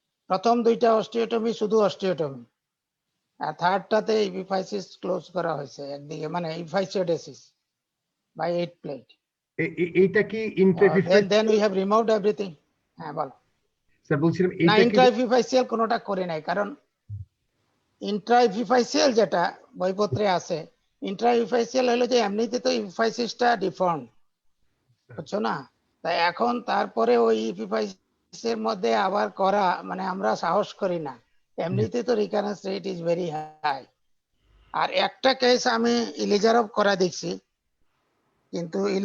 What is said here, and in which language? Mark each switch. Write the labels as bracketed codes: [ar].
[bn] প্রথম দুইটা অস্টিওটমি শুধু অস্টিওটমি আর থার্ডটাতে এপিফাইসিস ক্লোজ করা হয়েছে একদিকে মানে এপিফাইসিওডেসিস বাই 8 প্লেট এইটা কি ইন্ট্রাএপিফাসিয়াল [en] then we have removed everything [bn] হ্যাঁ বলো স্যার বলছিলাম না এইটা কি ইন্ট্রাএপিফাইসিয়াল কোনোটা করে নাই কারণ ইন্ট্রাএপিফাইসিয়াল যেটা বইপত্রে আছে ইন্ট্রাএপিফাইসিয়াল হলো যে এমনিতে তো এপিফাইসিসটা ডিফর্ম বুঝছো না তাই এখন তারপরে ওই এপিফাইসিসের মধ্যে আবার করা মানে আমরা সাহস করি না এমনিতে তো [en] recurrence rate is very high [bn] আর একটা কেস আমি ইলিজারভ করা দেখছি কিন্তু